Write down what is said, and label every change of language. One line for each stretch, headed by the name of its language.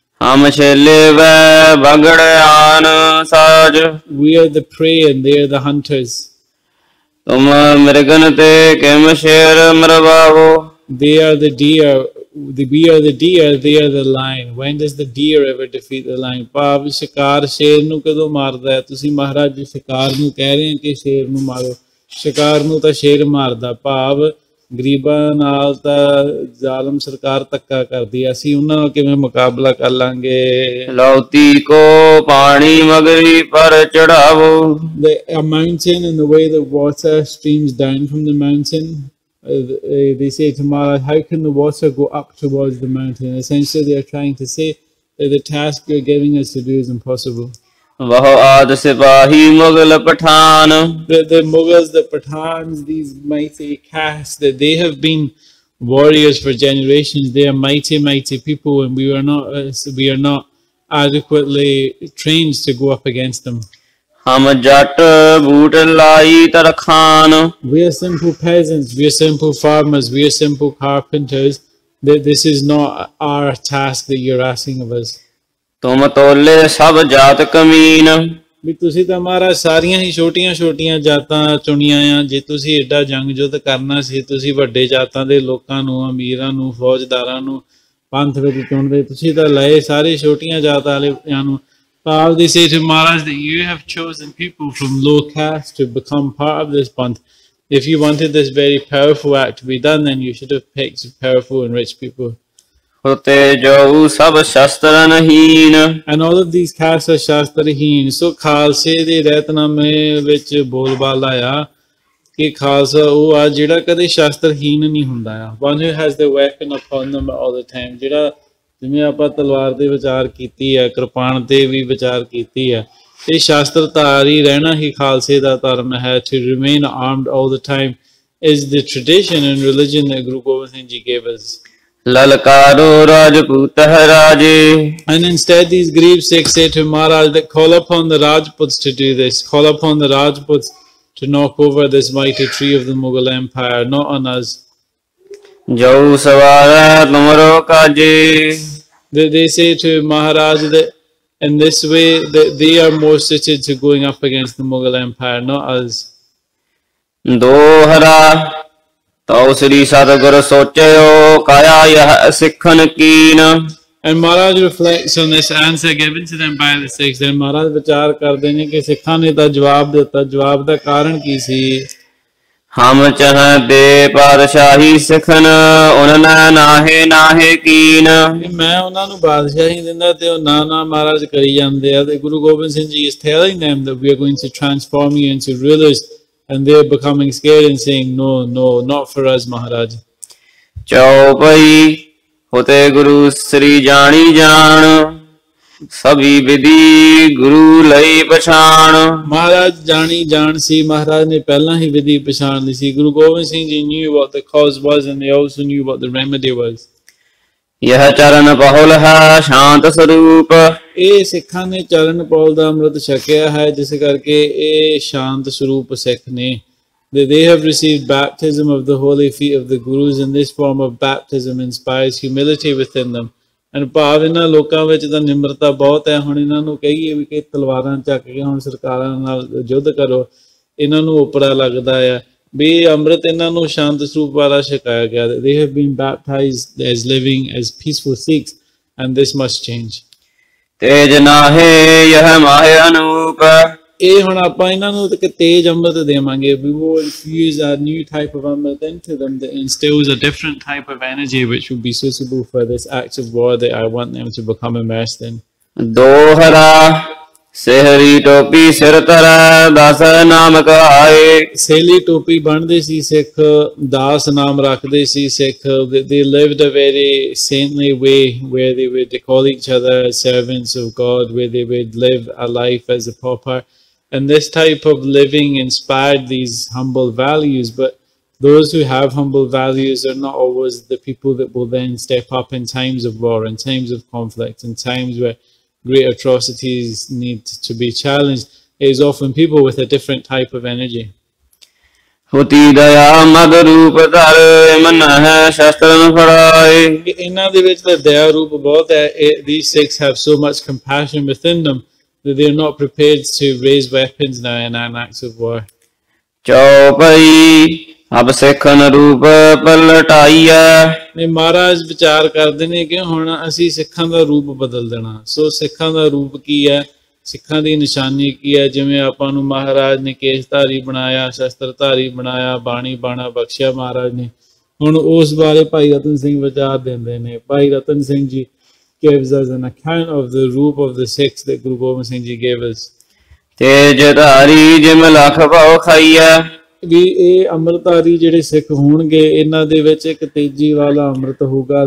Punjabi: ਹਮ ਛੇਲੇ ਵੈ ਬਗੜ ਆਨ ਸਾਜ।
English: We are the prey and they are the hunters.
Punjabi: ਤੁਮ ਮਿਰਗਨ ਤੇ ਕਿਮ ਸ਼ੇਰ ਮਰਵਾਵੋ।
English: They are the deer. We are the deer, they are the lion. When does the deer ever defeat the lion?
Punjabi: ਭਾਵ ਸ਼ਿਕਾਰ ਸ਼ੇਰ ਨੂੰ ਕਦੋਂ ਮਾਰਦਾ ਹੈ? ਤੁਸੀਂ ਮਹਾਰਾਜ ਜੀ ਸ਼ਿਕਾਰ ਨੂੰ ਕਹਿ ਰਹੇ ਹੋ ਕਿ ਸ਼ੇਰ ਨੂੰ ਮਾਰੋ, ਸ਼ਿਕਾਰ ਨੂੰ ਤਾਂ ਸ਼ੇਰ ਮਾਰਦਾ। ਭਾਵ ਗਰੀਬਾਂ ਨਾਲ ਤਾਂ ਜ਼ਾਲਮ ਸਰਕਾਰ ਧੱਕਾ ਕਰਦੀ ਹੈ, ਅਸੀਂ ਉਹਨਾਂ ਨਾਲ ਕਿਵੇਂ ਮੁਕਾਬਲਾ ਕਰ ਲਾਂਗੇ? ਲੌਤੀ ਕੋ ਪਾਣੀ ਮਗਰੀ ਪਰ ਚੜਾਵੋ।
English: A mountain and the way the water streams down from the mountain, they say to Maharaj, how can the water go up towards the mountain? Essentially they are trying to say that the task you're giving us to do is impossible.
Punjabi: ਵਹ ਆਦ ਸਿਪਾਹੀ Mughal Pathan.
English: The Mughals, the Pathans, these mighty castes, that they have been warriors for generations. They are mighty people, and we are not adequately trained to go up against them.
Punjabi: ਹਮ ਜੱਟ boot ਲਾਈ ਤਰਖਾਨ
English: We are simple peasants, we are simple farmers, we are simple carpenters. This is not our task that you're asking of us.
Punjabi: ਤੁਮ ਤੋਲੇ ਸਭ ਜਾਤ ਕਮੀਨ ਵੀ ਤੁਸੀਂ ਤਾਂ ਮਹਾਰਾਜ ਸਾਰੀਆਂ ਹੀ ਛੋਟੀਆਂ ਛੋਟੀਆਂ ਜਾਤਾਂ ਚੁਣੀਆਂ ਆ। ਜੇ ਤੁਸੀਂ ਏਡਾ ਜੰਗ ਯੁੱਧ ਕਰਨਾ ਸੀ, ਤੁਸੀਂ ਵੱਡੇ ਜਾਤਾਂ ਦੇ ਲੋਕਾਂ ਨੂੰ, ਅਮੀਰਾਂ ਨੂੰ, ਫੌਜਦਾਰਾਂ ਨੂੰ ਪੰਥ ਵਿੱਚ ਚੁਣਦੇ, ਤੁਸੀਂ ਤਾਂ ਲਏ ਸਾਰੇ ਛੋਟੀਆਂ ਜਾਤਾਂ ਵਾਲਿਆਂ ਨੂੰ।
English: But they say to Maharaj that you have chosen people from low caste to become part of this Panth. If you wanted this very powerful act to be done, then you should have picked powerful and rich people.
Punjabi: ਹੋਤੇ ਜੋ ਸਭ ਸ਼ਸਤਰਨਹੀਨ
English: And all of these castes are shastraheen.
Punjabi: So ਖਾਲਸੇ ਦੇ ਰਹਿਤਨਾਮੇ ਵਿੱਚ ਬੋਲਬਾਲਾ ਆ ਕਿ ਖਾਲਸਾ ਉਹ ਆ ਜਿਹੜਾ ਕਦੇ ਸ਼ਾਸਤਰਹੀਨ ਨਹੀਂ ਹੁੰਦਾ ਆ।
English: One who has the weapon upon them all the time.
Punjabi: ਜਿਹੜਾ ਜਿਵੇਂ ਆਪਾਂ ਤਲਵਾਰ ਦੇ ਵਿਚਾਰ ਕੀਤੀ ਹੈ, ਕਿਰਪਾਨ ਤੇ ਵੀ ਵਿਚਾਰ ਕੀਤੀ ਹੈ, ਤੇ ਸ਼ਾਸਤਰਧਾਰੀ ਰਹਿਣਾ ਹੀ ਖਾਲਸੇ ਦਾ ਧਰਮ ਹੈ।
English: To remain armed all the time is the tradition and religion that Guru Gobind Singh Ji gave us.
Punjabi: ਲਲਕਾਰੋ Rajput ਹੈ ਰਾਜੇ
English: And instead these Garib Sikhs say to Maharaj that call upon the Rajputs to do this, call upon the Rajputs to knock over this mighty tree of the Mughal Empire, not on us.
Punjabi: ਜੋ ਸਵਾਰੈ ਤੁਮਰੋ ਕਾਜੇ
English: They say to Maharaj that in this way that they are more suited to going up against the Mughal Empire, not us.
Punjabi: ਦੋਹਰਾ ਤਉ ਸ੍ਰੀ ਸਤਿਗੁਰ ਸੋਚਿਓ ਕਾਇਆ ਯਹ ਸਿੱਖਨ ਕੀਨ
English: And Maharaj reflects on this answer given to them by the Sikhs.
Punjabi: Then Maharaj ਵਿਚਾਰ ਕਰਦੇ ਨੇ ਕਿ ਸਿੱਖਾਂ ਨੇ ਤਾਂ ਜਵਾਬ ਦਿੱਤਾ, ਜਵਾਬ ਦਾ ਕਾਰਨ ਕੀ ਸੀ? ਹਮ ਚਾਹਦੇ ਪਾਤਸ਼ਾਹੀ ਸਿੱਖਨ ਉਨ੍ਹਾਂ ਨਾਹੇ ਨਾਹੇ ਕੀਨ ਮੈਂ ਉਹਨਾਂ ਨੂੰ ਬਾਦਸ਼ਾਹੀ ਦਿੰਦਾ ਤੇ ਉਹ ਨਾ ਨਾ ਮਹਾਰਾਜ ਕਰੀ ਜਾਂਦੇ ਆ।
English: ਤੇ Guru Gobind Singh ji is telling them that we are going to transform you into rulers, and they are becoming scared and saying no, no, not for us, Maharaj.
Punjabi: ਚੌਪਈ ਹੋਤੇ ਗੁਰੂ ਸ੍ਰੀ ਜਾਣੀ ਜਾਣ ਸਭੀ ਵਿਧੀ ਗੁਰੂ ਲਈ ਪਛਾਣ ਮਹਾਰਾਜ ਜਾਣੀ ਜਾਣ ਸੀ, ਮਹਾਰਾਜ ਨੇ ਪਹਿਲਾਂ ਹੀ ਵਿਧੀ ਪਛਾਣ ਲਈ ਸੀ।
English: Guru Gobind Singh ji knew what the cause was and they also knew what the remedy was.
Punjabi: ਯਹ ਚਰਨ ਬਹੁਲ ਹੈ ਸ਼ਾਂਤ ਸਰੂਪ ਇਹ ਸਿੱਖਾਂ ਨੇ ਚਰਨ ਪੌਲ ਦਾ ਅੰਮ੍ਰਿਤ ਛਕਿਆ ਹੈ, ਜਿਸ ਕਰਕੇ ਇਹ ਸ਼ਾਂਤ ਸਰੂਪ ਸਿੱਖ ਨੇ।
English: They have received baptism of the holy feet of the Gurus, and this form of baptism inspires humility within them.
Punjabi: And ਭਾਵ ਇਹਨਾਂ ਲੋਕਾਂ ਵਿੱਚ ਤਾਂ ਨਿਮਰਤਾ ਬਹੁਤ ਹੈ। ਹੁਣ ਇਹਨਾਂ ਨੂੰ ਕਹੀਏ ਵੀ ਕਿ ਤਲਵਾਰਾਂ ਚੱਕ ਕੇ ਹੁਣ ਸਰਕਾਰਾਂ ਨਾਲ ਯੁੱਧ ਕਰੋ, ਇਹਨਾਂ ਨੂੰ ਓਪਰਾ ਲੱਗਦਾ ਆ ਵੀ ਅੰਮ੍ਰਿਤ ਇਹਨਾਂ ਨੂੰ ਸ਼ਾਂਤ ਸਰੂਪ ਵਾਲਾ ਛਕਾਇਆ ਗਿਆ।
English: They have been baptized as living as peaceful Sikhs, and this must change.
Punjabi: ਤੇਜ ਨਾਹੇ ਯਹ ਮਾਹਿ ਅਨੂਪ ਇਹ ਹੁਣ ਆਪਾਂ ਇਹਨਾਂ ਨੂੰ ਇੱਕ ਤੇਜ ਅੰਮ੍ਰਿਤ ਦੇਵਾਂਗੇ।
English: We will infuse a new type of amrit into them that instills a different type of energy which will be suitable for this act of war that I want them to become immersed in.
Punjabi: ਦੋਹਰਾ ਸਹਿਰੀ ਟੋਪੀ ਸਿਰ ਧਰੈ ਦਸ ਨਾਮ ਕਹਾਏ ਸੇਲੀ ਟੋਪੀ ਬਣਦੇ ਸੀ ਸਿੱਖ, ਦਾਸ ਨਾਮ ਰੱਖਦੇ ਸੀ ਸਿੱਖ।
English: They lived a very saintly way where they would call each other servants of God, where they would live a life as a pauper. And this type of living inspired these humble values, but those who have humble values are not always the people that will then step up in times of war, in times of conflict, in times where great atrocities need to be challenged. It is often people with a different type of energy.
Punjabi: Houthi ਦਇਆ ਮਦ ਰੂਪ ਧਰ ਮਨ ਹੈ ਸ਼ਸਤਰਨ ਫੜਾਏ ਇਹਨਾਂ ਦੇ ਵਿੱਚ ਤਾਂ ਦਇਆ ਰੂਪ ਬਹੁਤ ਹੈ।
English: These Sikhs have so much compassion within them that they are not prepared to raise weapons now in an act of war.
Punjabi: ਚੌਪਈ ਅਬ ਸਿੱਖਨ ਰੂਪ ਪਲਟਾਈਐ ਨੇ ਮਹਾਰਾਜ ਵਿਚਾਰ ਕਰਦੇ ਨੇ ਕਿ ਹੁਣ ਅਸੀਂ ਸਿੱਖਾਂ ਦਾ ਰੂਪ ਬਦਲ ਦੇਣਾ। ਸੋ ਸਿੱਖਾਂ ਦਾ ਰੂਪ ਕੀ ਹੈ, ਸਿੱਖਾਂ ਦੀ ਨਿਸ਼ਾਨੀ ਕੀ ਹੈ? ਜਿਵੇਂ ਆਪਾਂ ਨੂੰ ਮਹਾਰਾਜ ਨੇ ਕੇਸਧਾਰੀ ਬਣਾਇਆ, ਸ਼ਸਤਰਧਾਰੀ ਬਣਾਇਆ, ਬਾਣੀ ਬਾਣਾ ਬਖਸ਼ਿਆ ਮਹਾਰਾਜ ਨੇ, ਹੁਣ ਉਸ ਬਾਰੇ ਭਾਈ ਰਤਨ ਸਿੰਘ ਵਿਚਾਰ ਦਿੰਦੇ ਨੇ।
English: Bhai Rattan Singh ji gives us an account of the roop of the Sikhs that Guru Gobind Singh Ji gave us.
Punjabi: ਤੇਜ ਧਾਰੀ ਜਿਮ ਲਖ ਭਉ ਖਾਈਐ ਵੀ ਇਹ ਅੰਮ੍ਰਿਤਧਾਰੀ ਜਿਹੜੇ ਸਿੱਖ ਹੋਣਗੇ ਇਹਨਾਂ ਦੇ ਵਿੱਚ ਇੱਕ ਤੇਜੀ ਵਾਲਾ ਅੰਮ੍ਰਿਤ ਹੋਊਗਾ।